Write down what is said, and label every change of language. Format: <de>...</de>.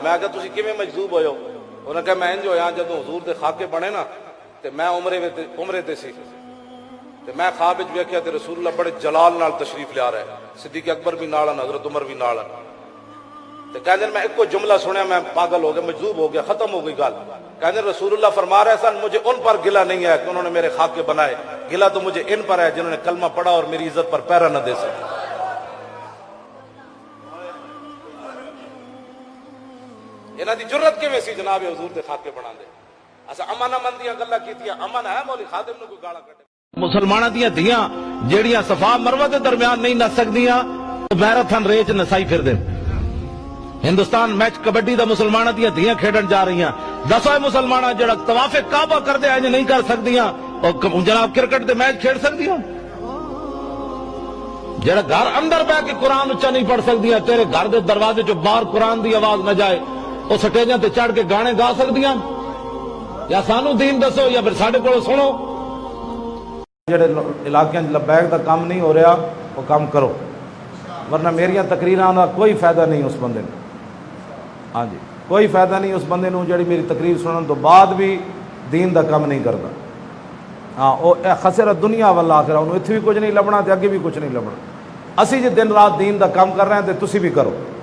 <pa>میں کہا تسی کیویں مجذوب ہوئے ہو؟ انہوں نے کہا میں انج ہویا جدوں حضور دے خاکے بنے نا تے میں عمرے تے سی تے میں خواب وچ ویکھیا تے رسول اللہ بڑے جلال نال تشریف لیا رہے, صدیق اکبر بھی نال, حضرت عمر بھی نال. تے کہندے میں ایک جملہ سنیا میں پاگل ہو گیا, مجذوب ہو گیا, ختم ہو گئی گل. کہندے رسول اللہ فرما رہے سن</pa> <ur>مجھے ان پر گلہ نہیں ہے کہ انہوں نے میرے خاکے بنائے, گلہ تو مجھے ان پر ہے جنہوں نے کلمہ پڑھا اور میری عزت پر پیرا نہ دے سکے.</ur> <pa>انہاں دی جرت کیویں سی جناب حضور دے خاکے بنا دے. اسا امن دیاں گلاں کیتیاں, امن ہے مولوی خادم نوں کوئی گالا کڈے. مسلماناں دیاں دھیاں جیڑیاں صفا مروہ دے درمیان نہیں نس سکدیاں میراتھن ریس نسائی پھر دے. ہندوستان میچ کبڈی دا مسلماناں دیاں دھیاں کھیڈن جا رہی ہیں. دسو مسلماناں جڑا طواف کعبہ کردے انج نہیں کر سکدیاں اور جناب کرکٹ دے میچ کھیڈ سکدیاں. جڑا گھر اندر بیٹھ کے قرآن اچا نہیں پڑھ سکدیاں, تیرے گھر دے دروازے چوں باہر قرآن دی آواز نہ جائے, وہ سٹیجاں تے چڑھ کے گانے گا سکدیاں؟ یا سانو دین دسو یا پھر ساڈے کولوں سنو۔ جڑے علاقے لبیک دا کام نہیں ہو رہا وہ کام کرو، ورنہ میریاں تقریراں دا کوئی فائدہ نہیں اس بندے نے۔ ہاں جی، کوئی فائدہ نہیں اس بندے نو جڑی میری تقریر سنن تو بعد بھی دین دا کام نہیں کرتا۔ ہاں وہ خسر دنیا والآخرہ، انہوں اتنے بھی کچھ نہیں لبنا تے اگے بھی کچھ نہیں لبنا۔ اسی جی دن رات دین دا کام کر رہے ہیں تے تسی بھی کرو۔</pa>